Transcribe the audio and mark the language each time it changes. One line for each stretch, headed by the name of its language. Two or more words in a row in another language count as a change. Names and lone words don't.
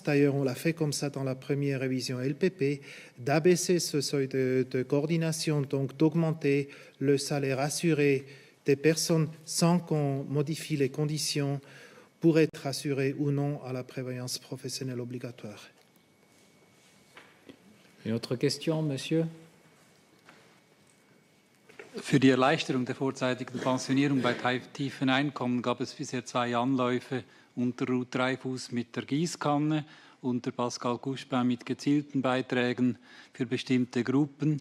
French: D'ailleurs, on l'a fait comme ça dans la première révision LPP, d'abaisser ce seuil de coordination, donc d'augmenter le salaire assuré des personnes sans qu'on modifie les conditions pour être assurées ou non à la prévoyance professionnelle obligatoire. Une autre question, monsieur?
German: Für die Erleichterung der vorzeitigen Pensionierung bei tiefen Einkommen gab es bisher 2 Anläufe unter Ruth Dreifuss mit der Gießkanne und der Pascal Couchepin mit gezielten Beiträgen für bestimmte Gruppen.